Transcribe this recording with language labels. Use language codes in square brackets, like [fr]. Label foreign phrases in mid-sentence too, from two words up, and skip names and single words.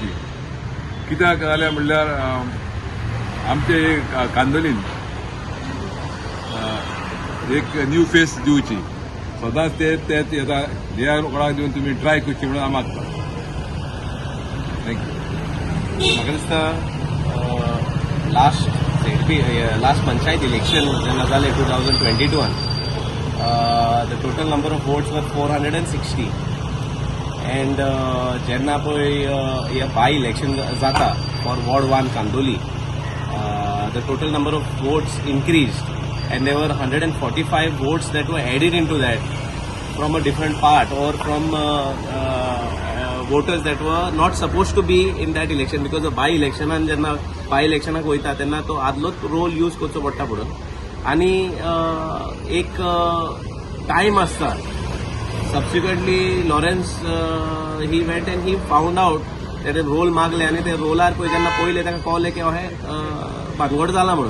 [kok] कित्याक जाल्यार म्हणल्यार आमचे कांदोलीन एक [en] new face [kok] दिवची. सदांच तेच येता ह्या कोणाक दिवन तुमी ट्राय करची म्हणून हांव मागता. थँक्यू. म्हाका दिसता [en] last panchayat election [kok] जेन्ना जालें [en] 2022 the total number of votes were 460 and [kok] जेन्ना पळय [en] बाय [kok] इलेक्शन जाता [en] for ward 1 Candolim the total number of votes increased and there were 145 votes that were added into that from a different part or from voters that were not supposed to be in that election because of by electionan [kok] जेन्ना बाय इलेक्शनाक वयता तेन्ना तो आदलोच रोल यूज करचो पडटा पडून आनी एक टायम आसता. [en] subsequently Lawrence he went and he found out [kok] तेणें रोल मागले आनी ते रोलार पळय जेन्ना पळयले ताका कळलें की अहें भानगड जाला म्हणून.